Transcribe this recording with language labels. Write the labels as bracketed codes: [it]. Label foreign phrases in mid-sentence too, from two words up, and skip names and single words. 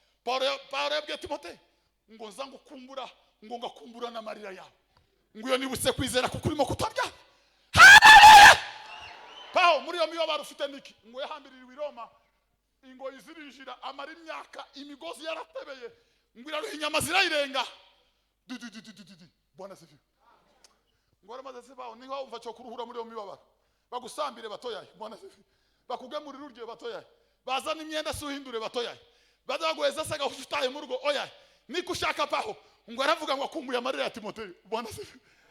[rw] Paulo ya-, Paulo yabwiye Timote ngo nza ngukumbura, ngo ngakumbura n'amarira yawe. Ngo iyo nibutse kwizera kuko urimo kutaryarya. Haleluya! Paulo, muri iyo mibabaro ufite niki? Ngo yahambiririwe i Roma, ingoyi zirinjira, amara imyaka, imigozi yaratebeye, ngo iraruha inyama zirayirenga. Du, du, du, du, du, du, du. [sw] Bwana asifiwe. [rw] Ngo waramaze se baho, niho wumva cyo kuruhura muri iyo mibabaro. Bagusambire batoyaye, [sw] Bwana asifiwe. [rw] Bakugemurire urye batoyaye. Bazana imyenda se uhindure batoyaye. Baza baguheza se gahusha utahe mu rugo, oya. Niko ushaka Paho. Ngo aravuga ngo akumbuye amarira ya Timoteyo. [sw] Bwana asifiwe.